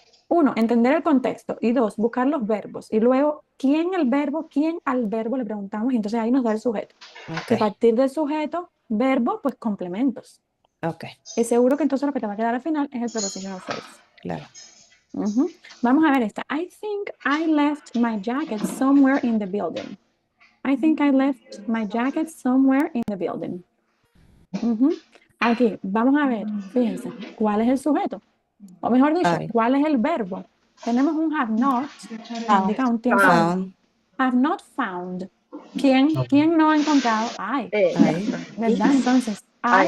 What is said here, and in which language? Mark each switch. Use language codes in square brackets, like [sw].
[es] Uno, entender el contexto. Y dos, buscar los verbos. Y luego, quién al verbo le preguntamos y entonces ahí nos da el sujeto. Ok, Y a partir del sujeto, verbo, pues complementos. ok, Y seguro que entonces lo que te va a quedar al final es el prepositional phrase. claro. Ujú. Vamos a ver esta. [en] I think I left my jacket somewhere in the building. I think I left my jacket somewhere in the building. [es] Ujú. Aquí, vamos a ver, fíjense, ¿cuál es el sujeto? O mejor dicho, Ay, ¿cuál es el verbo? Tenemos un [en] have not, [es] que Ah, indica un tiempo. [en] found, Have not found. [es] ¿Quién no ha encontrado? I, ay, ¿verdad? Entonces, I